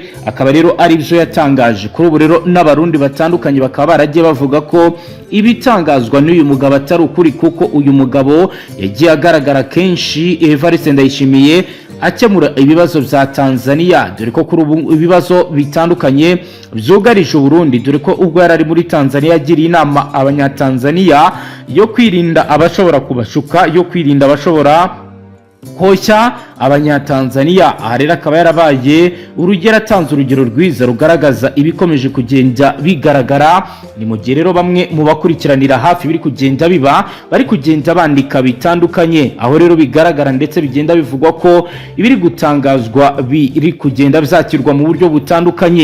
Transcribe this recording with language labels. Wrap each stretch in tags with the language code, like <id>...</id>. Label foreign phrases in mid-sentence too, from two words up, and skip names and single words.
<rw>Akaba rero ari byo yatangaje. Kuri ubu rero n'abarundi batandukanye bakaba baragiye bavuga ko ibitangazwa n'uyu mugabo atari ukuri, kuko uyu mugabo yagiye agaragara kenshi Evariste Ndayishimiye akemura ibibazo vya Tanzania, dore ko kuri ubu ibibazo bitandukanye vyugarije u Burundi, dore ko ubwo yarari muri Tanzania yagiriye inama abanyatanzania yo kwirinda abashobora kubashuka, yo kwirinda abashobora koshya abanyatanzania. Aha rero akaba yarabaye urugero, atanze urugero rwiza rugaragaza ibikomeje kugenda bigaragara. Ni mu gihe rero bamwe mu bakurikiranira hafi biri kugenda biba bari kugenda bandika bitandukanye, aho rero bigaragara ndetse bigenda bivugwa ko ibiri gutangazwa biri kugenda byakirwa mu buryo butandukanye.</rw>